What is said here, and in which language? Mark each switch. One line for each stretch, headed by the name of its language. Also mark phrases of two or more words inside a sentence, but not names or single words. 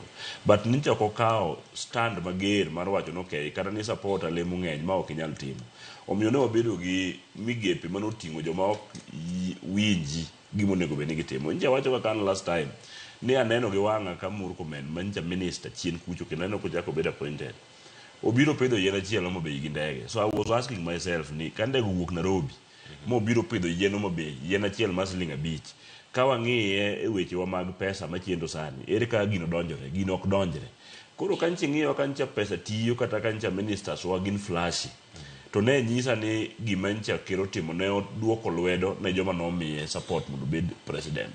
Luo (Kenya and Tanzania): But nicha ok okawo stand mager mar wacho no okay kata ni support alemo ng'eny ma ok inyal timo. Omiyo ne wabedo gi migepe mane oting'o joma ok winji gima onego bed ni gitimo. Nyicha wacho kaka an
English: last time
Luo (Kenya and Tanzania): ni aneno gi wang'a ka Murkomen manyicha minister chien kucho kendo aneno kochako bedo appointed. Obiro pidho yien achiel mobei gi ndege.
English: So I was asking myself
Luo (Kenya and Tanzania): ni ka ndege wuok Nairobi mobiro pidho yien mobei yien achiel mar siling 5 ka wang'iye e wechewa mag pesa machendo sani, ere ka gino donjore, gino ok donjre. Koro kanchi ng'iyo kancha pesa tiyo kata kancha ministers wa gin flashy, to ne nyisa ni gima ncha kero timo ne odwoko lwedo ne joma nomiye support mondo bed president.